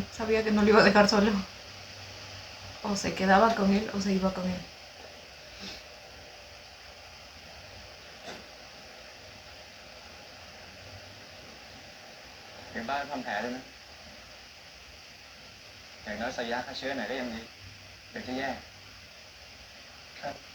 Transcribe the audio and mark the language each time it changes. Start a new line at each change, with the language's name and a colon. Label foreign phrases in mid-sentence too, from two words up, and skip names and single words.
Spanish: Sabía que no lo iba a dejar solo. O se quedaba con él o se iba con él.
Thai: ถึงบ้านทำแผลด้วยนะ อย่างน้อยใส่ยาฆ่าเชื้อหน่อยก็ยังดีเดี๋ยวจะแย่ ครับ